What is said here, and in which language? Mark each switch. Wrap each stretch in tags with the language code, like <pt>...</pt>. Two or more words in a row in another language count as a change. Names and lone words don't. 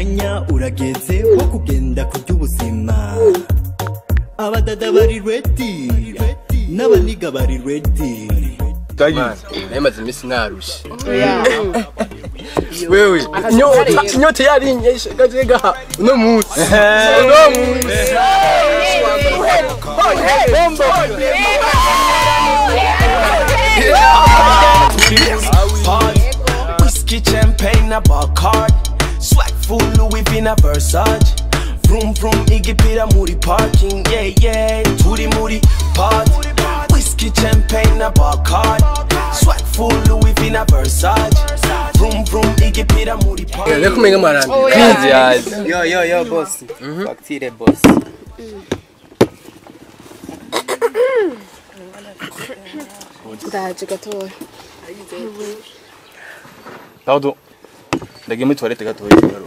<rn>umwanya urageze wo kugenda kurya ubuzima. Abadada bari ready, n'abaniga bari ready. Namaze imisi narushe. Wewe inyote yarinyeshe gajega uno munsi.</rn> <en>Whiskey, champagne, a bar card. Swag full Louis V a Versace. Vroom vroom, Iggy Pira muri parking. Yeah yeah,</en> <rn>turi muri part.</rn> <en>Whiskey, champagne, a bar card. Swag full Louis V a Versace. Vroom vroom, Iggy Pira muri parking.</en> <rn>Leko menga marani.</rn> <en>Yo boss. Facture boss.</en> <rn>Ndaje gatoya. Paudo. Ndagiye muri toilette gatoya rero.</rn>